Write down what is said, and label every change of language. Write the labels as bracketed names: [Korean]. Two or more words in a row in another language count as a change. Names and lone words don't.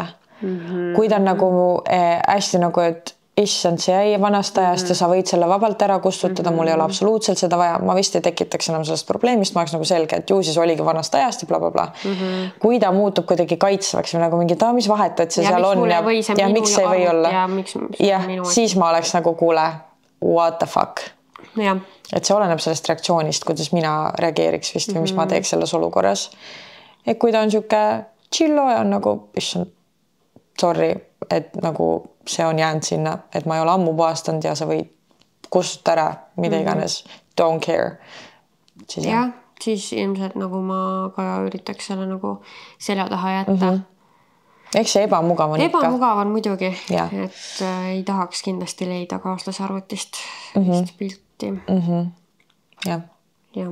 [Estonian] Kui ta on nagu hästi nagu, et issand, see jäi vanast ajast ja sa võid selle vabalt ära kustutada, mul ei ole absoluutselt seda vaja, ma vist ei tekitaks enam sellest probleemist, ma oleks nagu selge, et ju siis oligi vanast ajast ja blablabla. Kui ta muutub kuidagi kaitsvaks või nagu mingi mis vahet, et see seal on ja miks see ei või olla. Ja siis ma oleks nagu kuule, [English] what the fuck. [Estonian] Et see oleneb sellest reaktsioonist, kuidas mina reageeriks vist või mis ma teeks selles olukorras. Et kui ta on siuke chillo ja on nagu, issand, sorry, et nagu see on jäänud sinna, et ma ei ole ammu puhastanud ja sa võid kustuta ära, mida iganes. [English] Don't care. [Estonian] Siis ilmselt nagu ma ka üritaks selle nagu selja taha jätta. Eks see ebamugav on ikka. Ebamugav on muidugi, et ei tahaks kindlasti leida kaaslasarvutist pilti. Jah.